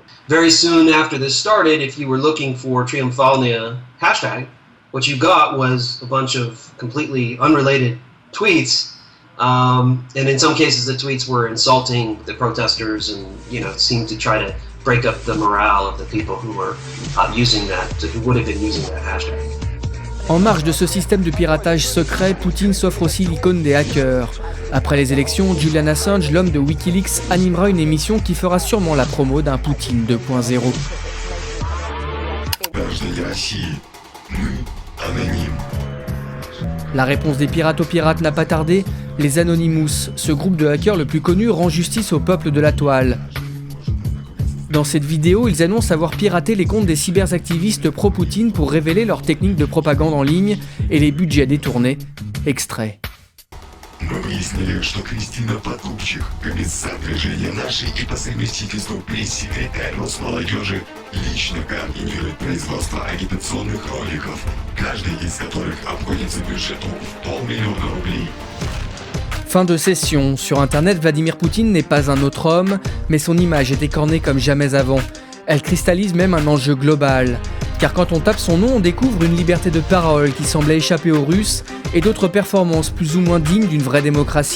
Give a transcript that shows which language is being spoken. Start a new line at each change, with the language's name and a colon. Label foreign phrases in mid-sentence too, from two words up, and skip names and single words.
English: Very soon after this started, if you were looking for Triumfalnia hashtag, what you got was a bunch of completely unrelated tweets, and in some cases the tweets were insulting the protesters and, you know, seemed to try to break up the morale of the people who were using that, who would have been using that hashtag.
French: En marge de ce système de piratage secret, Poutine s'offre aussi l'icône des hackers. Après les élections, Julian Assange, l'homme de Wikileaks, animera une émission qui fera sûrement la promo d'un Poutine 2.0. La réponse des pirates aux pirates n'a pas tardé. Les Anonymous, ce groupe de hackers le plus connu, rend justice au peuple de la toile. Dans cette vidéo, ils annoncent avoir piraté les comptes des cyberactivistes pro-Poutine pour révéler leurs techniques de propagande en ligne et les budgets détournés. Extrait.
Russian: Мы выяснили, что Кристина Потупчих, комиссар движения «Наши» и по совместительству пресс-секретарь Росмолодежи, лично координирует производство агитационных роликов, каждый из которых обходится бюджету в $500 000.
French: Fin de session. Sur Internet, Vladimir Poutine n'est pas un autre homme, mais son image est écornée comme jamais avant. Elle cristallise même un enjeu global. Car quand on tape son nom, on découvre une liberté de parole qui semblait échapper aux Russes et d'autres performances plus ou moins dignes d'une vraie démocratie.